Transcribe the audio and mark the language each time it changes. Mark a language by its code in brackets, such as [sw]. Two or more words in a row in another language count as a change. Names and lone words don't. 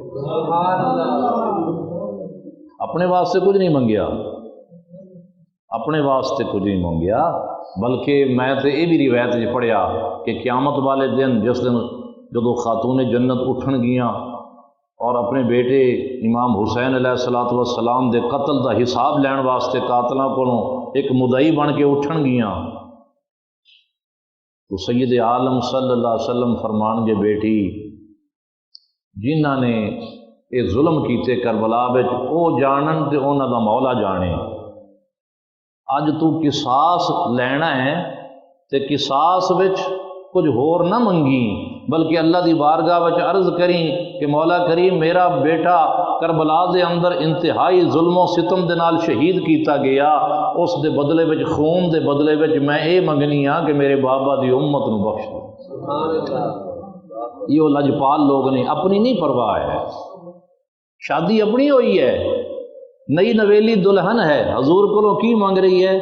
[pa] اپنے واسطے کچھ نہیں منگیا، اپنے واسطے کچھ نہیں منگیا، بلکہ میں تو یہ بھی روایت جی پڑھیا کہ قیامت والے دن جس دن جدو خاتون جنت اٹھن گیاں اور اپنے بیٹے امام حسین علیہ الصلوۃ والسلام دے قتل دا حساب لین واسطے قاتلاں کولوں ایک مدعی بن کے اٹھن گیاں تو سید عالم صلی اللہ علیہ وسلم فرمان گے بیٹی جنہاں نے یہ ظلم کیتے کربلا وچ او جانن تے انہاں دا مولا جانے۔ اج تو قصاص لینا ہے تے قصاص وچ کچھ ہور نہ منگی بلکہ اللہ دی بارگاہ وچ عرض کریں کہ مولا کریم میرا بیٹا کربلا دے اندر انتہائی ظلم و ستم دے نال شہید کیتا گیا، اس دے بدلے وچ خون دے بدلے وچ میں اے منگنی ہاں کہ میرے بابا دی امت نو بخش دے۔ [ur] یہ لجپال لوگ نے، اپنی نہیں پرواہ ہے، شادی اپنی ہوئی ہے، نئی نویلی دلہن ہے، حضور کو کی مانگ رہی ہے؟